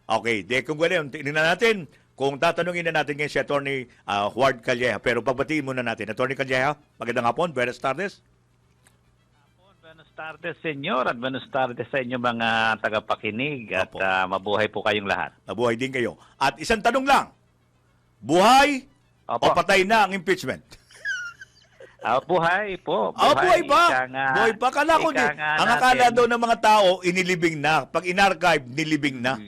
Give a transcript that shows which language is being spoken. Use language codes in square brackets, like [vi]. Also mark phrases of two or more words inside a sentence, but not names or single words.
[tl] Okay, de kung gano'n, tingnan natin kung tatanungin na natin ngayon si Attorney Ward Calleja. Pero pagbatiin muna natin. Attorney Calleja, magandang hapon. [es] Buenas tardes. Buenas tardes, senyor, [tl] at [es] buenas tardes [tl] sa inyo mga tagapakinig at Opo. mabuhay po kayong lahat. Mabuhay din kayo. At isang tanong lang, buhay o Opo. patay na ang impeachment? Buhay po. Buhay ba? Ika nga, Buhay pa. Akala ko, ika nga ang akala natin. daw ng mga tao, inilibing na. Pag in-archive, nilibing na.